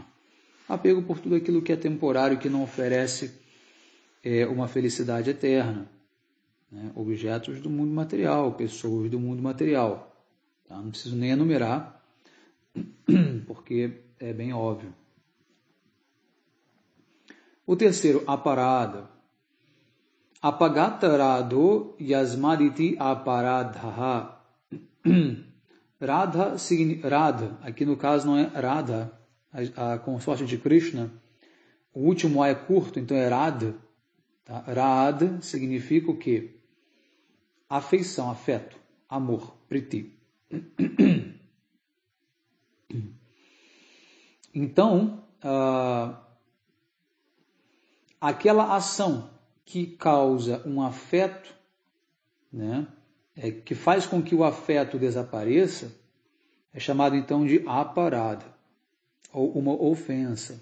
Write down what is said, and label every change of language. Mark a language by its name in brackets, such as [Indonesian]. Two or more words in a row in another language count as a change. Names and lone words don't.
[Portuguese] Apego por tudo aquilo que é temporário, que não oferece uma felicidade eterna. Objetos do mundo material, pessoas do mundo material. Tá? Não preciso nem enumerar, porque é bem óbvio. O terceiro, aparada. [Sanskrit] Apagatarado yasmaditi aparadha. [Portuguese] Radha, aqui no caso não é Radha, a consorte de Krishna. O último A é curto, então é Radha. Tá? Radha significa o quê? Afeição, afeto, amor, priti. Então, aquela ação que causa um afeto, que faz com que o afeto desapareça, é chamado então de aparada, ou uma ofensa.